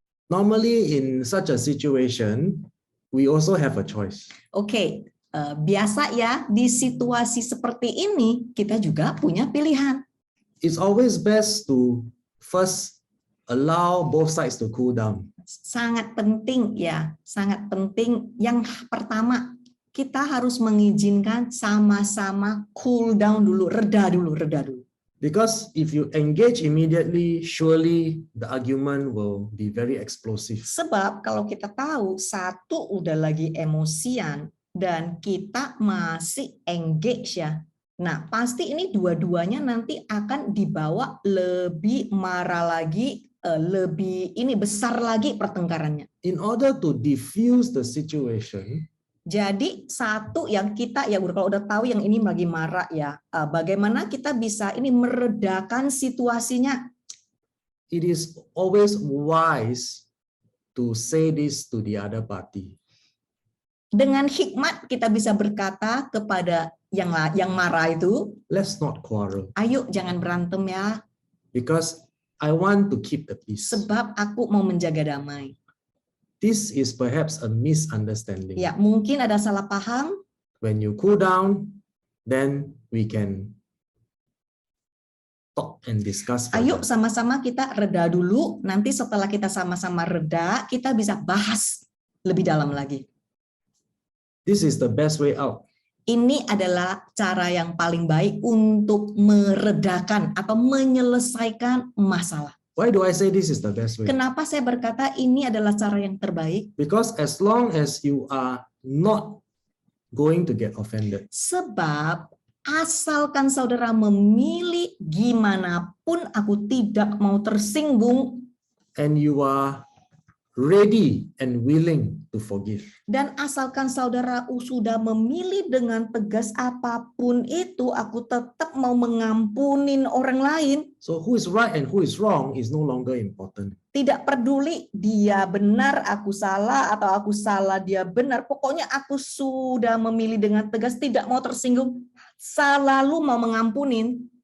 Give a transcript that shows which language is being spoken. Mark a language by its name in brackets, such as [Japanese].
[English] Normally in such a situation, we also have a choice. [Indonesian] Biasa ya, di situasi seperti ini kita juga punya pilihan. [English] It's always best to first allow both sides to cool down. [Indonesian] Sangat penting ya, sangat penting. Yang pertama, kita harus mengizinkan sama-sama cool down dulu, reda dulu. [English] Because if you engage immediately, surely the argument will be very explosive. [Indonesian] Sebab kalau kita tahu satu udah lagi emosian dan kita masih engage ya, nah pasti ini dua-duanya nanti akan dibawa lebih marah lagi, lebih ini besar lagi pertengkarannya. [English] In order to diffuse the situation, [Indonesian] jadi satu yang kita ya kalau udah tahu yang ini lagi marah ya, bagaimana kita bisa ini meredakan situasinya? [English] it is always wise to say this to the other party. [Indonesian] Dengan hikmat kita bisa berkata kepada yang marah itu, [English] Let's not quarrel, [Indonesian] ayo jangan berantem ya, [English] because I want to keep the peace. [Indonesian] sebab aku mau menjaga damai. [English] This is perhaps a misunderstanding. [Indonesian] Ya, mungkin ada salah paham. [English] When you cool down, then we can talk and discuss [Indonesian] Ayo [English] further. [Indonesian] sama-sama kita reda dulu, nanti setelah kita sama-sama reda, kita bisa bahas lebih dalam lagi. [English] This is the best way out. [Indonesian] Ini adalah cara yang paling baik untuk meredakan atau menyelesaikan masalah. [English] Why do I say this is the best way? [Indonesian] Kenapa saya berkata ini adalah cara yang terbaik? [English] Because as long as you are not going to get offended, [Indonesian] Sebab asalkan saudara memilih gimana pun aku tidak mau tersinggung, [English] and you are ready and willing to forgive, [Indonesian] dan asalkan saudara sudah memilih dengan tegas apapun itu, aku tetap mau mengampunin orang lain. [English] so who is right and who is wrong is no longer important. [Indonesian] Tidak peduli dia benar, aku salah, atau aku salah, dia benar. Pokoknya aku sudah memilih dengan tegas, tidak mau tersinggung, selalu mau mengampunin.